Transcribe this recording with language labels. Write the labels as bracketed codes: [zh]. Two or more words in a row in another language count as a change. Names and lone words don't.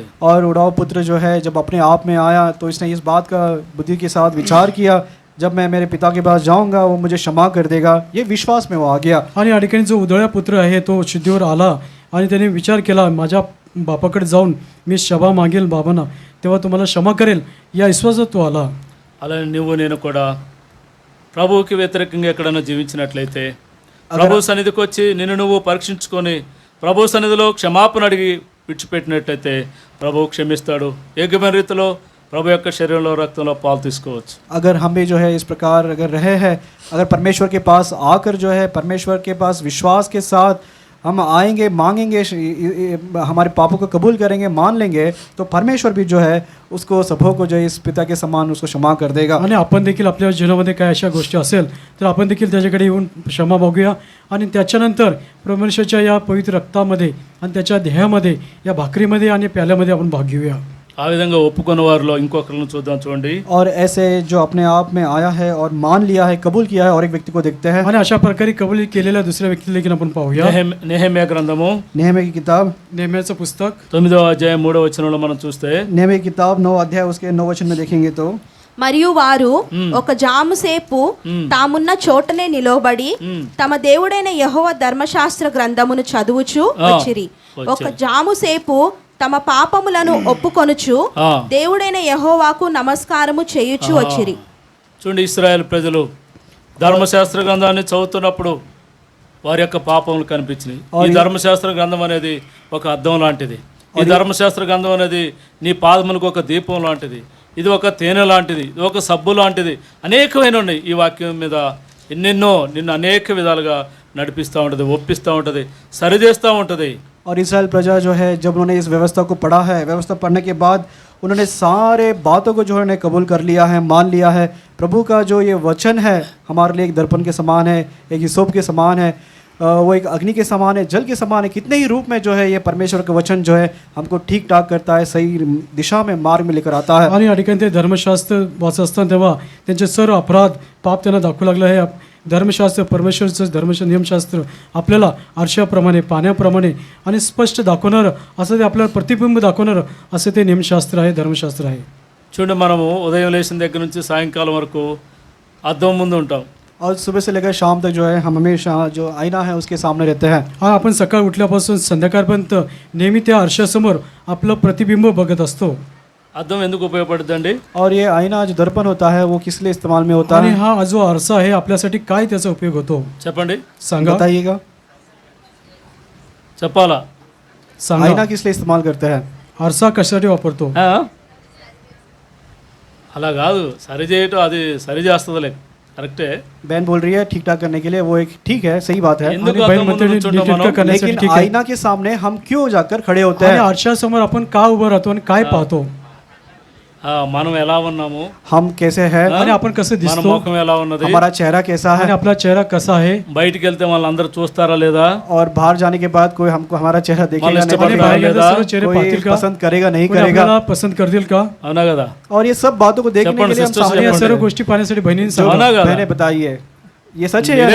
[hi] और उड़ाव पुत्र जो है जब अपने आप में आया तो इसने इस बात का बुद्धि के साथ विचार किया, जब मैं मेरे पिता के पास जाऊंगा वो मुझे क्षमा कर देगा, ये विश्वास में वो आ गया. [mr] आणि या ठिकाणी जो उधळ्या पुत्र आहे तो शुद्धीवर आला आणि त्याने विचार केला, माझ्या बापाकडे जाऊन मी क्षमा मागेल बाबांना, तेव्हा तुम्हाला क्षमा करेल, या विश्वासात तो आला. [te] అలానే నువ్వు నేను కూడా ప్రభువుకి వ్యతిరేకంగా ఎక్కడైనా జీవించినట్లయితే ప్రభు సన్నిధికి వచ్చి నిన్ను నువ్వు పరీక్షించుకొని ప్రభు సన్నిధిలో క్షమాపణ అడిగి విడిచిపెట్టినట్లయితే ప్రభువు క్షమిస్తాడు. యోగ్యమైన రీతిలో ప్రభు యొక్క శరీరంలో రక్తంలో పాలు తీసుకోవచ్చు. [hi] अगर हम भी जो है इस प्रकार अगर रहे हैं, अगर परमेश्वर के पास आकर जो है परमेश्वर के पास विश्वास के साथ हम आएंगे, मांगेंगे, हमारे पापों को कबूल करेंगे, मान लेंगे, तो परमेश्वर भी जो है उसको सबों को जो है इस पिता के समान उसको क्षमा कर देगा. [mr] आणि आपण देखील आपल्या जीवनामध्ये काय अशा गोष्टी असेल तर आपण देखील त्याच्याकडे येऊन क्षमा मागूया आणि त्याच्यानंतर परमेश्वराच्या या पवित्र रक्तामध्ये आणि त्याच्या देहामध्ये या भाकरीमध्ये आणि प्याल्यामध्ये आपण भाग घेऊया. [te] ఆ విధంగా ఒప్పుకున్న వారిలో ఇంకొకరిని చూద్దాం. చూడండి, [hi] और ऐसे जो अपने आप में आया है और मान लिया है, कबूल किया है, और एक व्यक्ति को देखते हैं. [mr] आणि अशा प्रकारे कबूल केलेल्या दुसऱ्या व्यक्तीला देखील आपण पाहूया. [te] నెహెమ్యా గ్రంథము [hi] नेहमी की किताब, [mr] नेहम्याचं पुस्तक [te] 9వ అధ్యాయం 3వ వచనంలో మనం చూస్తే, [hi] नेहमी की किताब 9 अध्याय उसके 9 वचन में देखेंगे तो, [te] మరియు వారు ఒక జాముసేపు తామున్న చోటనే నిలవబడి తమ దేవుడైన యెహోవా ధర్మశాస్త్ర గ్రంథమును చదువుచు వచ్చిరి. ఒక జాముసేపు తమ పాపములను ఒప్పుకొనుచు దేవుడైన యెహోవాకు నమస్కారము చేయుచు వచ్చిరి. చూడండి, ఇశ్రాయేల్ ప్రజలు ధర్మశాస్త్ర గ్రంథాన్ని చదువుతున్నప్పుడు వారి యొక్క పాపములు కనిపించినాయి. ఈ ధర్మశాస్త్ర గ్రంథం అనేది ఒక అద్దం లాంటిది. ఈ ధర్మశాస్త్ర గ్రంథం అనేది నీ పాదములకు ఒక దీపం లాంటిది. ఇది ఒక తేనె లాంటిది, ఇది ఒక సబ్బు లాంటిది. అనేకమైన ఉన్నాయి. ఈ వాక్యం మీద ఎన్నెన్నో నిన్ను అనేక విధాలుగా నడిపిస్తూ ఉంటుంది, ఒప్పిస్తూ ఉంటుంది, సరిచేస్తూ ఉంటుంది. [hi] और इसराइल प्रजा जो है जब उन्होंने इस व्यवस्था को पढ़ा है, व्यवस्था पढ़ने के बाद उन्होंने सारे बातों को जो है कबूल कर लिया है, मान लिया है. प्रभु का जो ये वचन है हमारे लिए एक दर्पण के समान है, एक हिसोप के समान है, वो एक अग्नि के समान है, जल के समान है. कितने ही रूप में जो है ये परमेश्वर का वचन जो है हमको ठीक ठाक करता है, सही दिशा में मार्ग में लेकर आता है. [mr] आणि या ठिकाणी ते धर्मशास्त्र वाचत असताना तेव्हा त्यांचे सर्व अपराध पाप त्यांना दाखवू लागलं आहे. धर्मशास्त्र, परमेश्वरचं धर्मशास्त्र, नियमशास्त्र आपल्याला आरशाप्रमाणे, पाण्याप्रमाणे आणि स्पष्ट दाखवणारं असं ते आपल्याला प्रतिबिंब दाखवणारं असं ते नियमशास्त्र आहे, धर्मशास्त्र आहे. [te] చూడండి, మనము ఉదయం లేచిన దగ్గర నుంచి సాయంకాలం వరకు అద్దం ముందు ఉంటాం. [hi] और सुबह से लेकर शाम तक जो है हम हमेशा जो आईना है उसके सामने रहते हैं. [mr] हा आपण सकाळ उठल्यापासून संध्याकाळपर्यंत नेहमी त्या आरशासमोर आपलं प्रतिबिंब बघत असतो. [te] అద్దం ఎందుకు ఉపయోగపడుతుందండి? [hi] और ये आईना जो दर्पण होता है वो किस लिए इस्तेमाल में होता [mr] आणि [hi] है, [mr] हा जो आरसा आहे आपल्यासाठी काय त्याचा उपयोग होतो [te] చెప్పండి, [mr] सांगा. [hi] बताइएगा. [te] చెప్పాలా? [mr] सांगा, [hi] आईना किस लिए इस्तेमाल करते हैं? [mr] आरसा कशासाठी वापरतो? [te] ఆ? అలా కాదు, సరి చేయటం అది సరి చేస్తుందిలే, కరెక్టే. [hi] बहन बोल रही है ठीक ठाक करने के लिए, वो एक ठीक है, सही बात है. [te] ఎందుకు [mr] आणि [te] అద్దం [mr] बहीण [te] ముందు [mr] म्हणते [te] కూర్చుంటాం [mr] नीटनेटकं [te] మనం? [mr] करण्यासाठी [hi] लेकिन [mr] ठीक आहे. [hi] आईना के सामने हम क्यों जाकर खड़े होते [mr] आणि [hi] हैं? [mr] आरशासमोर आपण का उभं राहतो आणि काय पाहतो? [te] మనం ఎలా ఉన్నాము, [hi] हम कैसे हैं, [mr] आणि आपण कसं [te] మన [mr] दिसतो, [te] ముఖం ఎలా ఉన్నది, [hi] हमारा चेहरा कैसा [mr] आणि [hi] है, [mr] आपला चेहरा कसा आहे, [te] బయటికి వెళ్తే వాళ్ళందరూ చూస్తారా లేదా, [hi] और बाहर जाने के बाद कोई हमको हमारा चेहरा देखेगा इष्ट नहीं, [mr] आणि पडणार बाहेर [te] లేదా? [mr] गेल्यावर सर्व चेहरे [hi] कोई [mr] पाहतील का, [hi] पसंद करेगा नहीं [mr] कोणी [hi] करेगा. [mr] आपल्याला पसंत करतील का? [te] అవునా కదా? [hi] और ये सब बातों को देखने [te] చెప్పండి [hi] के लिए हम sisters, सामने [mr] आणि या सर्व [hi] हैं. [mr] गोष्टी पाहण्यासाठी बहिणींनी [hi] जो [te] అవునా కదా? [hi] बहनें बताइए, ये सच है या